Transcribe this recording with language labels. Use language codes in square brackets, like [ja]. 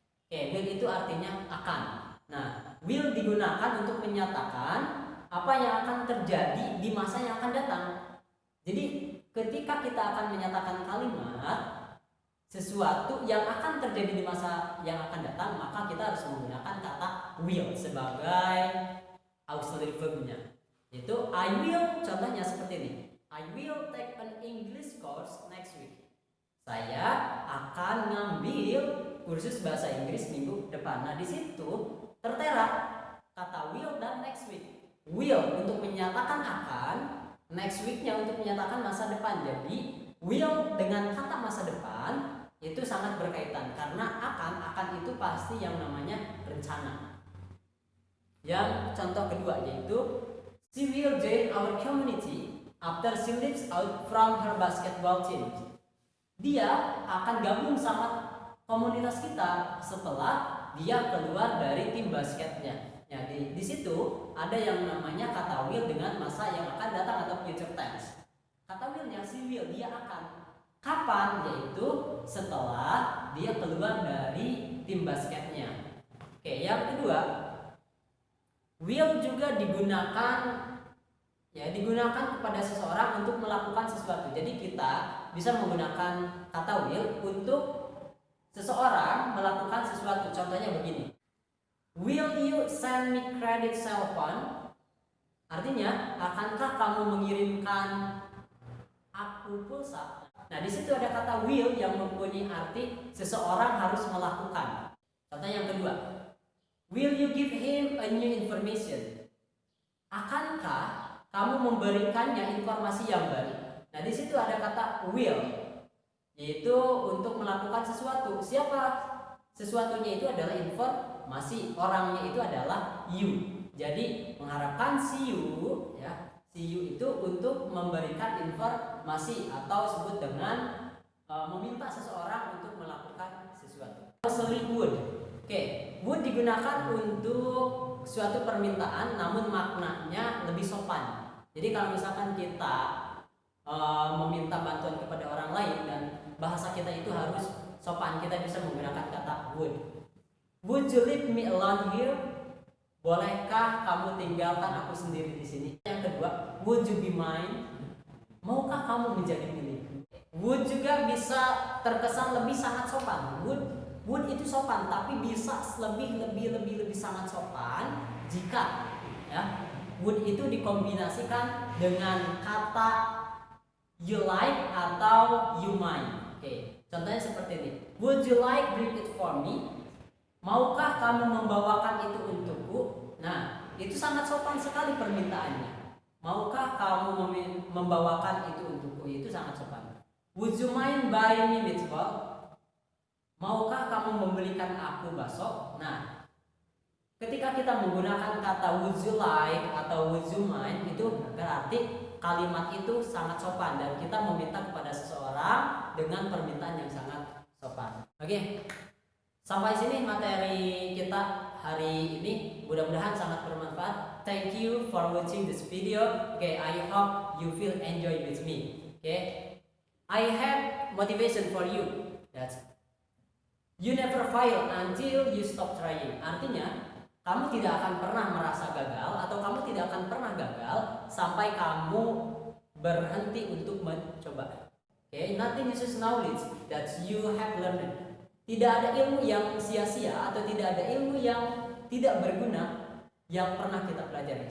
[id] Oke, will itu artinya akan. Nah, will digunakan untuk menyatakan apa yang akan terjadi di masa yang akan datang. Jadi ketika kita akan menyatakan kalimat sesuatu yang akan terjadi di masa yang akan datang, maka kita harus menggunakan kata will sebagai auxiliary verb-nya. Yaitu [en] I will, [id] contohnya seperti ini. [en] I will take an English course next week. [id] Saya akan ngambil kursus bahasa Inggris minggu depan. Nah, di situ tertera kata will dan next week. Will untuk menyatakan akan, next week-nya untuk menyatakan masa depan. Jadi will dengan kata masa depan itu sangat berkaitan karena akan itu pasti yang namanya rencana. Yang contoh kedua yaitu [en] she will join our community after she leaves out from her basketball team. [id] Dia akan gabung sama komunitas kita setelah dia keluar dari tim basketnya. Ya, di situ ada yang namanya kata will dengan masa yang akan datang atau future tense. Kata willnya [en] she will, [id] dia akan. Kapan? Yaitu setelah dia keluar dari tim basketnya. Oke, yang kedua, will juga digunakan kepada seseorang untuk melakukan sesuatu. Jadi kita bisa menggunakan kata will untuk seseorang melakukan sesuatu. Contohnya begini. [en] Will you send me credit cell phone? [id] Artinya, akankah kamu mengirimkan aku pulsa? Nah, di situ ada kata will yang mempunyai arti seseorang harus melakukan. Contoh yang kedua, [en] will you give him a new information? [id] Akankah kamu memberikannya informasi yang baru? Nah, di situ ada kata will, yaitu untuk melakukan sesuatu. Siapa sesuatunya itu adalah informasi, orangnya itu adalah you. Jadi mengharapkan si you, ya. See you itu untuk memberikan informasi atau sebut dengan meminta seseorang untuk melakukan sesuatu. Auxiliary would. Oke, would digunakan untuk suatu permintaan namun maknanya lebih sopan. Jadi kalau misalkan kita meminta bantuan kepada orang lain dan bahasa kita itu harus sopan, kita bisa menggunakan kata would. [en] Would you leave me alone here? [id] Bolehkah kamu tinggalkan aku sendiri di sini? Yang kedua, [en] would you be mine? [id] Maukah kamu menjadi milikku? Would juga bisa terkesan lebih sangat sopan. Would itu sopan, tapi bisa lebih sangat sopan jika ya would itu dikombinasikan dengan kata you like atau you mind. Oke, contohnya seperti ini. [en] Would you like bring it for me? [id] Maukah kamu membawakan itu untukku? Nah, itu sangat sopan sekali permintaannya. Maukah kamu membawakan itu untukku? Itu sangat sopan. [en] Would you mind buying me meatball? [id] Maukah kamu membelikan aku bakso? Nah, ketika kita menggunakan kata [en] would you like [id] atau [en] would you mind, [id] itu berarti kalimat itu sangat sopan dan kita meminta kepada seseorang dengan permintaan yang sangat sopan. Oke. Sampai sini materi kita hari ini, mudah-mudahan sangat bermanfaat. [en] Thank you for watching this video. Okay, I hope you feel enjoy with me. Okay, I have motivation for you. That's you never fail until you stop trying. [id] Artinya, kamu tidak akan pernah merasa gagal atau kamu tidak akan pernah gagal sampai kamu berhenti untuk mencoba. [en] Okay, nothing uses knowledge that you have learned. [id] Tidak ada ilmu yang sia-sia atau tidak ada ilmu yang tidak berguna yang pernah kita pelajari.